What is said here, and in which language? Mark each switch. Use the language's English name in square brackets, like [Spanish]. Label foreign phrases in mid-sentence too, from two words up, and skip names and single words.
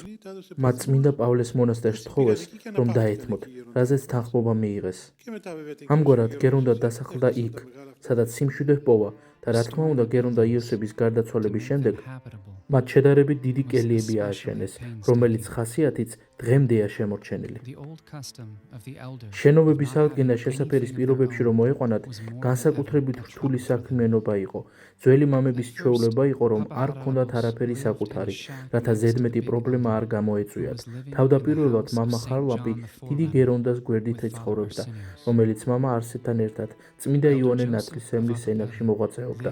[Georgian] მათ წმინდა პავლეს მონასტერს თხოვეს, რომ დაეთმოთ, რაზეც თანხმობა მიიღეს. ამგვარად გერონდა დასახლდა იქ, სადაც სიმშვიდე ჰპოვა და რა თქმა უნდა გერონდა იოსების გარდაცვალების შემდეგ მათ შედარებით დიდი კელიები ააშენეს, რომელიც ხასიათიც დღემდეა შემორჩენილი. [English] the old custom of the elder [Georgian] შენობების აღდგენა შესაფერის პირობებში რომ მოეყვანათ, განსაკუთრებით რთული საქმიანობა იყო. ძველი მამების ჩვეულება იყო, რომ არ ჰქონდათ არაფერი საკუთარი, რათა ზედმეტი პრობლემა არ გამოეწვიათ. თავდაპირველად მამა ხარლაპი დიდი გერონდას გვერდით ეცხოვრებდა, რომელიც მამა არსებთან ერთად წმინდა იოანე ნათლისმცემლის სენაკში მოღვაწეობდა.